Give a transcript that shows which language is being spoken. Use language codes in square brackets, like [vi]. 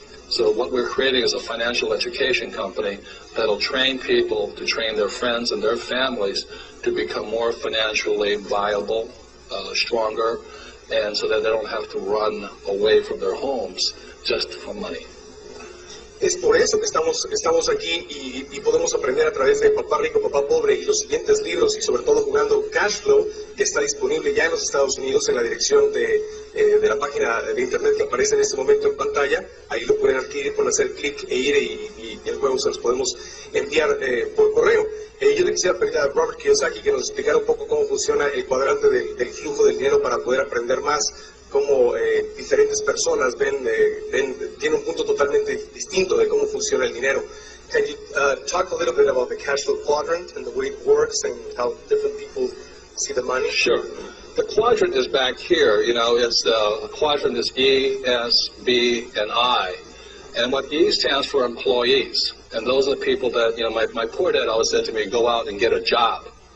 [en] So what we're creating is a financial education company that'll train people to train their friends and their families to become more financially viable, stronger, and so that they don't have to run away from their homes just for money. [es] Es por eso que estamos aquí y podemos aprender a través de Papá Rico, Papá Pobre y los siguientes libros, y sobre todo jugando Cash Flow, que está disponible ya en los Estados Unidos en la dirección de la página de internet que aparece en este momento en pantalla. Ahí lo pueden adquirir con hacer clic e ir y el juego se los podemos enviar por correo. Yo le quisiera pedir a Robert Kiyosaki que nos explicara un poco cómo funciona el cuadrante del flujo del dinero para poder aprender más, cómo diferentes personas tienen un punto totalmente distinto de cómo funciona el dinero. [en] Can you talk a little bit about the cash flow quadrant and the way it works and how different people see the money? Sure. The quadrant is back here. You know, it's the quadrant is E, S, B, and I. And what E stands for employees. And those are the people that, you know, my poor dad always said to me, go out and get a job.